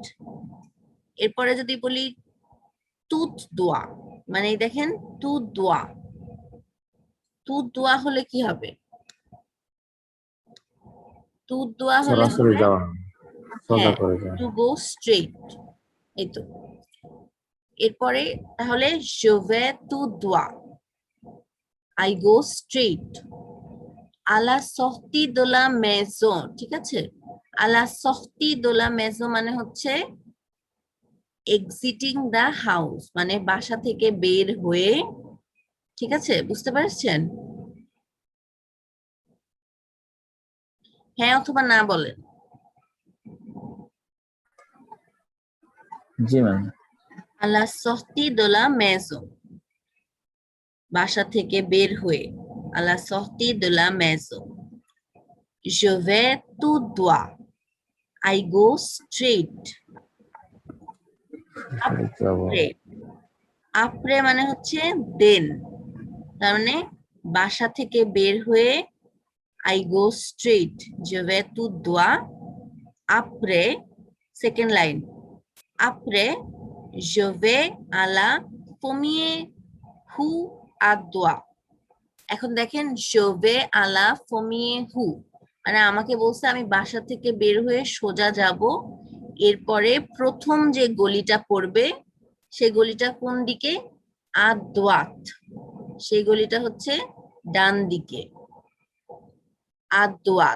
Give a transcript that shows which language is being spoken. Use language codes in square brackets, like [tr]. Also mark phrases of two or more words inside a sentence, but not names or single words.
[bn] এরপরে যদি বলি [fr] tout droit [bn] মানে দেখেন [fr] tout droit, tout droit [bn] হলে কি হবে? [fr] tout droit [bn] হলে সরাসরি হবে যাওয়া, সোজা হ্যাঁ করে যাওয়া। [en] to go straight, [bn] এই তো। এরপরে তাহলে [fr] je vais tout droit, [en] I go straight, [fr] à la sortie de la maison, [bn] ঠিক আছে? [fr] à la sortie de la maison [bn] মানে হচ্ছে [en] exiting the house [bn] মানে বাসা থেকে বের হয়ে, ঠিক আছে? বুঝতে পারছেন? হ্যাঁ অথবা না বলেন। জি ম্যাম। [fr] à la sortie de la maison [bn] বাসা থেকে বের হয়ে, [fr] à la sortie de la maison je vais tout droit, [en] I go straight, [bn] après, après মানে হচ্ছে দেন, তার মানে বাসা থেকে বের হয়ে [en] I go straight, [fr] je vais tout droit, après, [en] second line, [fr] après je vais à la première rue à droite। [bn] এখন দেখেন [fr] je vais à la première rue [bn] মানে আমাকে বলছে আমি বাসা থেকে বের হয়ে সোজা যাব, এরপরে প্রথম যে গলিটা পড়বে সেই গলিটা কোন দিকে? আদওয়াত, সেই গলিটা হচ্ছে ডান দিকে, আদওয়াত।